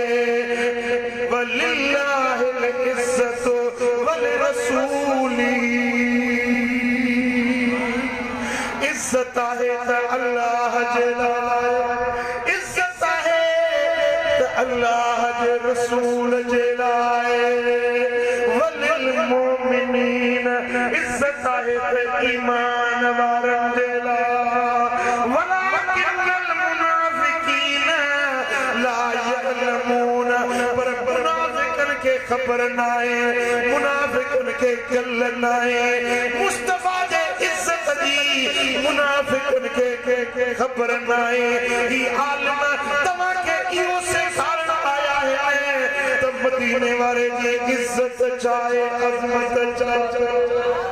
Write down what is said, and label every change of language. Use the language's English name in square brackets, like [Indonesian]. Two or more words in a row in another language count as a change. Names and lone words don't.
[Arabic] ولله العزة ول رسولي [Sindhi] इज़्ज़त आहे त अल्लाह जे लाइ इज़्ज़त आहे त अल्लाह जे रसूल जे लाइ [Arabic] وللمؤمنين [Sindhi] इज़्ज़त आहे त ईमान वारनि जे लाइ [Arabic] ولكن المنافقين لا يعلمون [Sindhi] पर मुनाफ़िकन के ख़बर नाहे मुनाफ़िकन के ॻाल्हि नाहे मुस्तफ़ा जे इज़्ज़त जी मुनाफ़िकन के ख़बर नाहे ही आलिम तव्हांखे इहो सेखारण आया आहिनि त मदीने वारे जी इज़्ज़त चाहे अज़मत चाहे